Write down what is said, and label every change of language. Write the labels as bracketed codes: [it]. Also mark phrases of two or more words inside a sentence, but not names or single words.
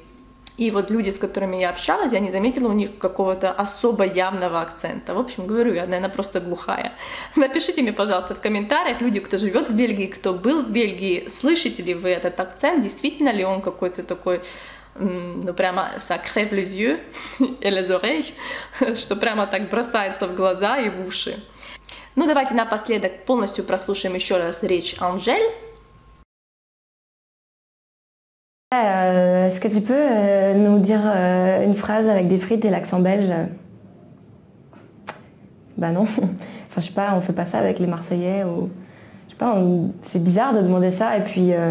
[ru] И вот люди, с которыми я общалась, я не заметила у них какого-то особо явного акцента. В общем, говорю, я, наверное, просто глухая. Напишите мне, пожалуйста, в комментариях, люди, кто живет в Бельгии, кто был в Бельгии, слышите ли вы этот акцент, действительно ли он какой-то такой, ну, прямо [fr] ça crève les yeux et les oreilles, [ru] что прямо так бросается в глаза и в уши. Ну, давайте напоследок полностью прослушаем еще раз речь Анжель. [fr] Est-ce que tu peux nous dire une phrase avec des frites et l'accent belge? Bah non, enfin je sais pas, on fait pas ça avec les Marseillais ou je sais pas, c'est bizarre de demander ça et puis